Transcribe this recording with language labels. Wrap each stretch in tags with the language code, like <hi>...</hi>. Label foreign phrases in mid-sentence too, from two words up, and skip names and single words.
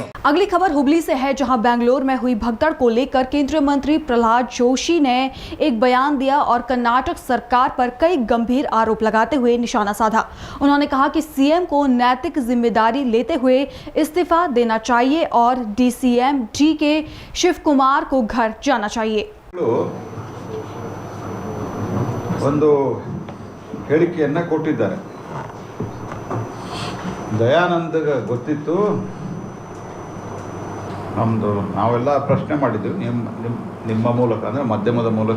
<hi>अगली खबर हुबली से है, जहां बेंगलोर में हुई भगदड़ को लेकर केंद्रीय मंत्री प्रहलाद जोशी ने एक बयान दिया और कर्नाटक सरकार पर कई गंभीर आरोप लगाते हुए निशाना साधा। उन्होंने कहा कि सीएम को नैतिक जिम्मेदारी लेते हुए इस्तीफा देना चाहिए और डीसीएम DK शिव कुमार को घर जाना चाहिए।</hi> <kn>ಒಂದು ಹೇಳಿಕೆಯನ್ನು ಕೊಟ್ಟಿದ್ದಾರೆ. ದಯಾನಂದಗೆ ಗೊತ್ತಿತ್ತು, ನಮ್ಮದು ನಾವೆಲ್ಲ ಪ್ರಶ್ನೆ ಮಾಡಿದ್ವಿ ನಿಮ್ಮ ಮೂಲಕ, ಅಂದರೆ ಮಾಧ್ಯಮದ ಮೂಲಕ.</kn>